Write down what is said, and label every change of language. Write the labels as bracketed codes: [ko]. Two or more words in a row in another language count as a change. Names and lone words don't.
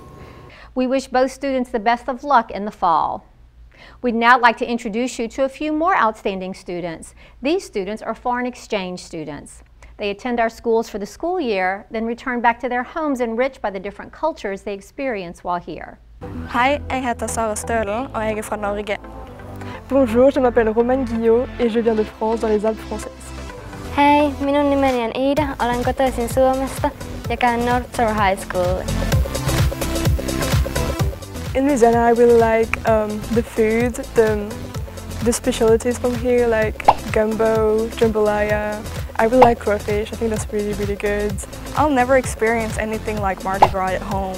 [en] We wish both students the best of luck in the fall. We'd now like to introduce you to a few more outstanding students. These students are foreign exchange students. They attend our schools for the school year, then return back to their homes enriched by the different cultures they experience while here. [no] Hei, jeg heter Sara Stølen og jeg er fra Norge. [fr] Bonjour, je m'appelle Romain Guillot et je viens de France dans les Alpes françaises. [fi] Hei, minun nimeni on Ida, olen kotoisin Suomesta ja käyn North Shore High School. [en] In Louisiana, I really like the food, the specialties from here, like gumbo, jambalaya. I really like crawfish. I think that's really, really good. I'll never experience anything like Mardi Gras at home.